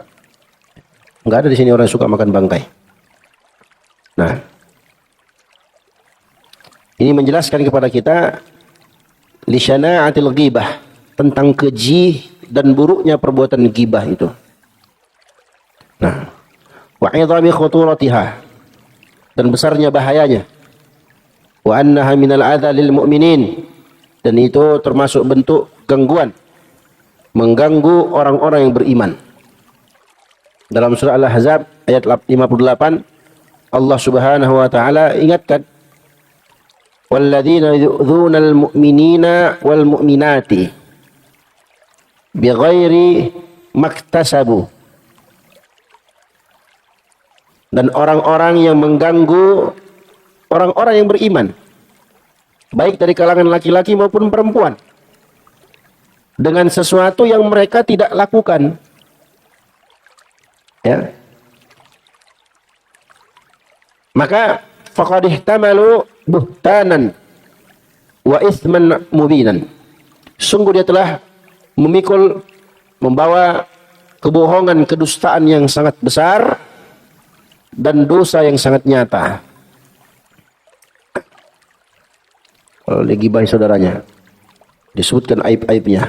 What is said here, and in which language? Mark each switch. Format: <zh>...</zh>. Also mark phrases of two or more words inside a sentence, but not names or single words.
<id>Nggak ada di sini orang yang suka makan bangkai. Nah, ini menjelaskan kepada kita</id> <ar>لشناعة الغيبة,</ar> <id>tentang keji dan buruknya perbuatan gibah itu. Nah,</id> <ar>وعظم خطورتها,</ar> <id>dan besarnya bahayanya.</id> <ar>وأنها من الأذى للمؤمنين,</ar> <id>dan itu termasuk bentuk gangguan, mengganggu orang-orang yang beriman. Dalam surah Al-Ahzab ayat 58, Allah</id> <ar>سبحانه وتعالى</ar> <id>ingatkan,</id> <ar>والذين يؤذون المؤمنين والمؤمنات بغير ما اكتسبوا,</ar> <id>dan orang-orang yang mengganggu orang-orang yang beriman, baik dari kalangan laki-laki maupun perempuan, dengan sesuatu yang mereka tidak lakukan.</id> <ar>Ya. Maka فقد احتملوا بهتانا وإثما مبينا.</ar> <id>Sungguh dia telah memikul, membawa kebohongan, kedustaan yang sangat besar dan dosa yang sangat nyata. Kalau dia gibahi saudaranya, disebutkan aib-aibnya.</id>